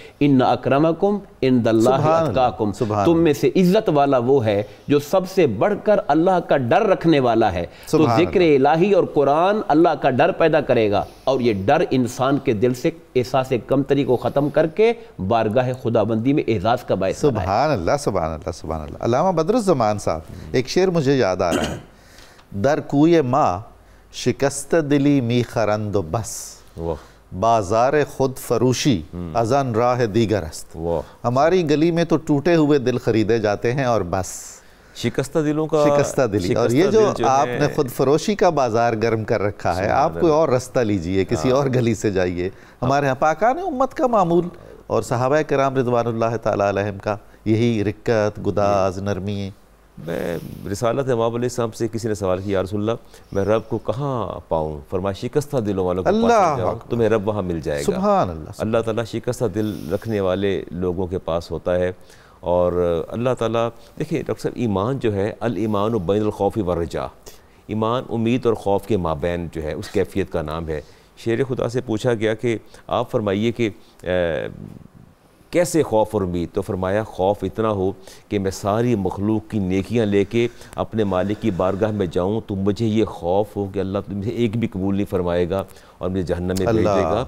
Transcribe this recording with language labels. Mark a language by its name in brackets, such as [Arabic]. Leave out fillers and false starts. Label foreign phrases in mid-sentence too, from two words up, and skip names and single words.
[Arabic] ان اکرمکم عند اللہ اتقاکم، [Urdu] تم میں سے عزت والا وہ ہے جو سب سے بڑھ کر اللہ کا ڈر رکھنے والا ہے. تو ذکر الہی اور قرآن اللہ کا ڈر پیدا کرے گا اور یہ ڈر انسان کے دل سے احساس کمتری کو ختم کر کے بارگاہ خداوندی میں اعزاز کا باعث بنائے. [Arabic] سبحان اللہ سبحان اللہ سبحان اللہ. [Urdu] علامہ بدر الزمان صاحب ایک شعر مجھے یاد آ رہا ہے، [Persian] در کوئے ماں شکست دلی می خرند و بس، بازار خود فروشی ازن راہ دیگر است. [Urdu] ہماری گلی میں تو ٹوٹے ہوئے دل خریدے جاتے ہیں اور بس. شکستہ دلوں کا شکستہ دلی. اور یہ جو آپ نے خود فروشی کا بازار گرم کر رکھا ہے، آپ کوئی اور رستہ لیجئے، کسی اور گلی سے جائیے. ہمارے ہاں پاکان امت کا معمول اور صحابہ کرام [Arabic] رضوان اللہ تعالیٰ علیہم [Urdu] کا یہی رقت، گداز، نرمی. میں رسالت امام علیہ السلام سے کسی نے سوال کیا، [Arabic] یا رسول اللہ [Urdu] میں رب کو کہاں پاؤں؟ فرمایا شکستہ دلوں والوں کو پاس جاؤ، تمہیں رب وہاں مل جائے گا. [Arabic] سبحان اللہ. [Urdu] اللہ تعالیٰ شکستہ دل رکھنے والے لوگوں کے پاس ہوتا ہے. اور اللہ تعالیٰ دیکھیں ڈاکٹر صاحب، ایمان جو ہے [Arabic] الایمان بین الخوف والرجاء، [Urdu] ایمان امید اور خوف کے مابین جو ہے اس کیفیت کا نام ہے. شیر خدا سے پوچھا گیا کہ آپ فرمائیے کہ کیسے خوف اور امید؟ تو فرمایا خوف اتنا ہو کہ میں ساری مخلوق کی نیکیاں لے کے اپنے مالک کی بارگاہ میں جاؤں تو مجھے یہ خوف ہو کہ اللہ مجھے ایک بھی قبول نہیں فرمائے گا اور مجھے جہنم میں بھیج دے گا.